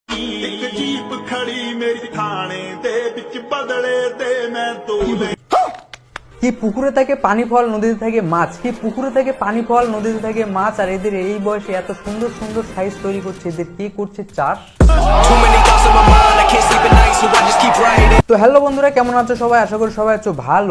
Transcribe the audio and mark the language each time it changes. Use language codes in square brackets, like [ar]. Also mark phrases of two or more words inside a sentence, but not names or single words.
[pa] ਇੱਕ ਜੀਪ ਖੜੀ ਮੇਰੀ ਥਾਣੇ ਦੇ ਵਿੱਚ ਬਦਲੇ ਤੇ ਮੈਂ ਤੋਲੇ [bn] কি পুকুরে থাকে পানি ফল নদীতে থাকে মাছ, কি পুকুরে থাকে পানি ফল নদীতে থাকে মাছ, আর এদের এই বয়সে এত সুন্দর সুন্দর সাইজ তৈরি করছে, এদের কি করছে চাষ। তো হ্যালো বন্ধুরা, কেমন আছো সবাই? আশা করি সবাই আছো ভালো।